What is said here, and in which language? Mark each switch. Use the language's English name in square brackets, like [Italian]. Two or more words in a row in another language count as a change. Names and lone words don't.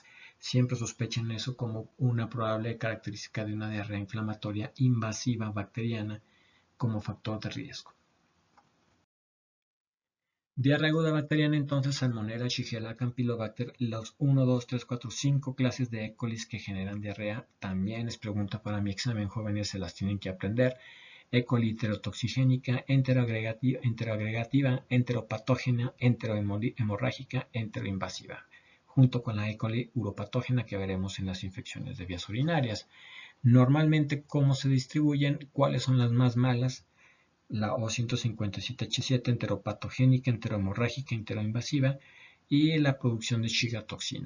[Spanish] Siempre sospechen eso como una probable característica de una diarrea inflamatoria invasiva bacteriana como factor de riesgo. Diarrea aguda bacteriana, entonces, Salmonella, Shigella, Campylobacter, los 1, 2, 3, 4, 5 clases de E. coli que generan diarrea. También es pregunta para mi examen, jóvenes, se las tienen que aprender. E. coli enterotoxigénica, enteroagregativa, enteropatógena, enterohemorrágica, enteroinvasiva, junto con la E. coli uropatógena que veremos en las infecciones de vías urinarias. Normalmente, ¿cómo se distribuyen? ¿Cuáles son las más malas? La O157H7 enteropatogénica, enterohemorrágica, enteroinvasiva, y la producción de Shiga toxina.